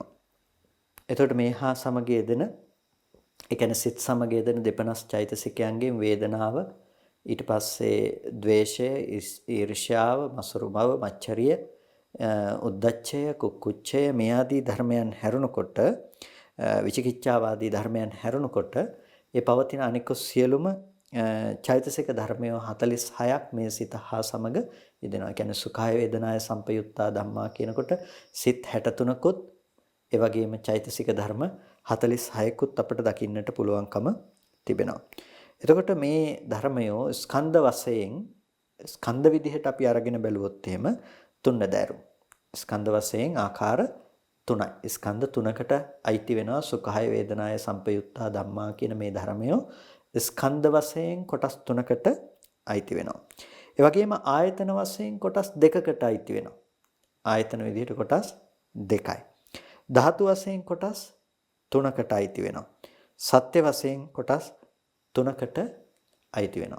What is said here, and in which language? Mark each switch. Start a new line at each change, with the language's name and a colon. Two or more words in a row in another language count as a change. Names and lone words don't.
Sinhala: එතකොට මේ හා සමග යෙදෙන, ඒ කියන්නේ සිත් සමග යෙදෙන දෙපනස් චෛතසිකයන්ගෙන් වේදනාව, ඊට පස්සේ ද්වේෂය, ඊර්ෂ්‍යාව, මසුරු බව, මච්චරිය, උද්ධච්චය, කුක්කුච්චය මේ ආදී ධර්මයන් හැරුණකොට, විචිකිච්ඡාව ආදී ධර්මයන් හැරුණකොට ඒ පවතින අනික සියලුම චෛතසික ධර්මය 46ක් මේ සිත හා සමග යෙදෙනවා. ඒ කියන්නේ
Pali: සුඛාය වේදනාය සම්පයුත්තා ධම්මා
Sinhala: කියනකොට සිත් 63කුත් ඒ වගේම චෛතසික ධර්ම 46කුත් අපිට දකින්නට පුළුවන්කම තිබෙනවා. එතකොට මේ ධර්මයෝ ස්කන්ධ වශයෙන් ස්කන්ධ විදිහට අපි අරගෙන බැලුවොත් එහෙම තුන්නදෑරු. ස්කන්ධ වශයෙන් ආකාර 3යි. ස්කන්ධ 3කට අයිති වෙනවා
Pali: සුඛාය වේදනාය සම්පයුත්තා ධම්මා
Sinhala: කියන මේ ධර්මයෝ ස්කන්ධ වශයෙන් කොටස් 3කට අයිති වෙනවා. ඒ වගේම ආයතන වශයෙන් කොටස් 2කට අයිති වෙනවා. ආයතන විදිහට කොටස් 2යි. ධාතු වශයෙන් කොටස් 3කට අයිති වෙනවා. සත්‍ය වශයෙන් කොටස් 3කට අයිති වෙනවා.